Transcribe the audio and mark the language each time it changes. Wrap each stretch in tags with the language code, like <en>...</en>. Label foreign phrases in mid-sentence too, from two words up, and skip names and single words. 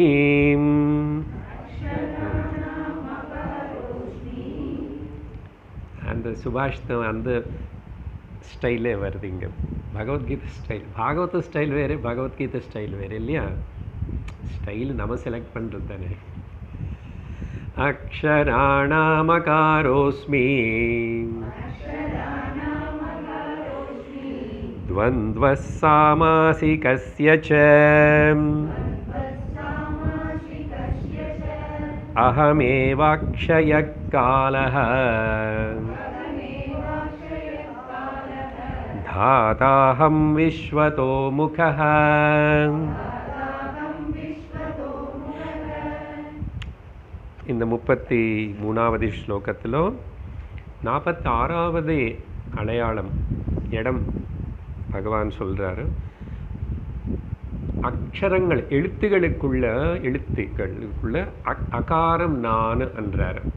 <ta>அந்த சுபாஷிதம் அந்த ஸ்டைலே வருது இங்கே. பகவத்கீதை ஸ்டைல், பாகவத ஸ்டைல் வேறு, பகவத்கீதை ஸ்டைல் வேறு இல்லையா? ஸ்டைல் நம்ம செலக்ட் பண்ணுறது தானே.</ta> <sa>अक्षराणामकारोऽस्मि द्वन्द्वः सामासिकस्य च अहमेवाक्षयः कालः धाताहं विश्वतो मुखः.</sa> <ta>இந்த 33வது ஸ்லோகத்திலோ 46வது அடையாளம் இடம் பகவான் சொல்கிறாரு. அக்ஷரங்கள், எழுத்துக்களுக்குள்ள அகாரம் நான் என்றார்.</ta>